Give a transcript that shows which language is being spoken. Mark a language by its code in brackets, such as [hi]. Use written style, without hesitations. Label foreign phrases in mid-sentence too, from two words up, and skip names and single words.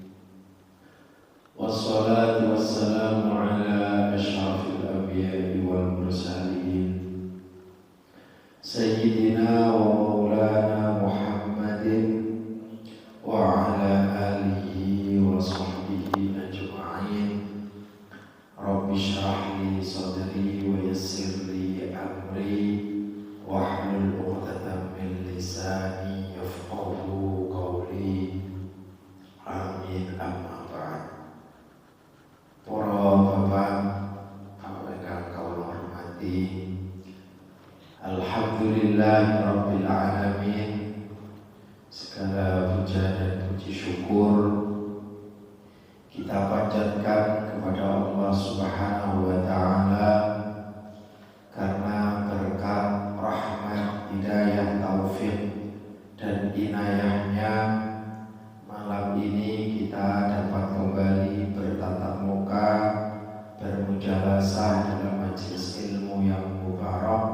[ar] والصلاة والسلام على أشرف الأنبياء والمرسلين سيدنا ومولانا محمد وعلى آله وصحبه أجمعين. رب اشرح لي صدري ويسر لي أمري واحلل عقدة من لساني يفقهوا قولي. آمين. أما بعد. [jv] Para bapak ingkang kula hormati, [ar] الحمد لله رب العالمين. [id] Segala puja dan puji syukur kita panjatkan kepada [ar] الله سبحانه وتعالى [id] karena berkat rahmat, hidayah, taufik dan inayahnya malam ini kita dapat kembali bertatap muka, bermujalasah dalam majelis ilmu yang mubarak.